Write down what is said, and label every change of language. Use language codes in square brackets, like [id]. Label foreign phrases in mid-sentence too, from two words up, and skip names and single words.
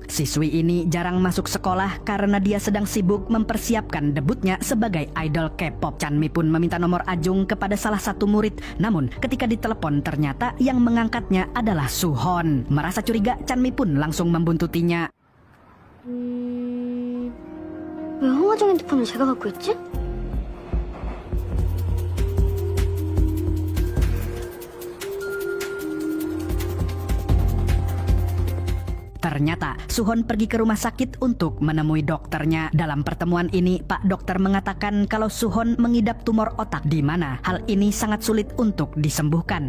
[id] Siswi ini jarang masuk sekolah karena dia sedang sibuk mempersiapkan debutnya sebagai idol K-pop. Chanmi pun meminta nomor Ajung kepada salah satu murid. Namun ketika ditelepon ternyata yang mengangkatnya adalah Suhon. Merasa curiga, Chanmi pun langsung membuntutinya. [ko] 왜 홍화정 핸드폰을 제가 갖고 있지? [id] Ternyata Suhon pergi ke rumah sakit untuk menemui dokternya. Dalam pertemuan ini, Pak Dokter mengatakan kalau Suhon mengidap tumor otak, di mana hal ini sangat sulit untuk disembuhkan.